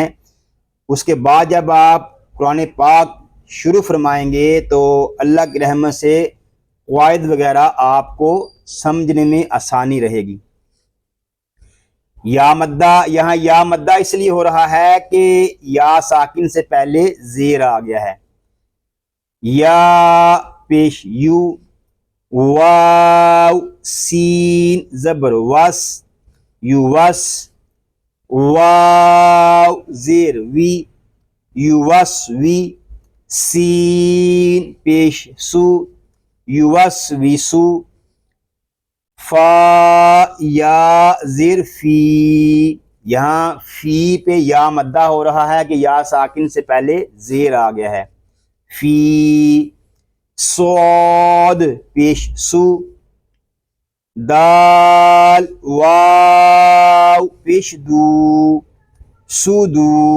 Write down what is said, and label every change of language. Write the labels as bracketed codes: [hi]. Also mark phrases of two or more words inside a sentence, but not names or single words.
[ur] اس کے بعد جب آپ قرآن پاک شروع فرمائیں گے تو اللہ کی رحمت سے قواعد وغیرہ آپ کو سمجھنے میں آسانی رہے گی۔ یا مدہ، یہاں یا مدہ اس لیے ہو رہا ہے کہ یا ساکن سے پہلے زیر آ گیا ہے۔ یا پیش یو، واو سین زبر وس، یو وس، واو زیر وی، یو وس وی، سین پیش سو، یو وس وی سو، فا یا زیر فی، یہاں فی پہ یا مدہ ہو رہا ہے کہ یا ساکن سے پہلے زیر آ گیا ہے۔ فی، صاد پیش سو، دال واو پیش دو، سودو،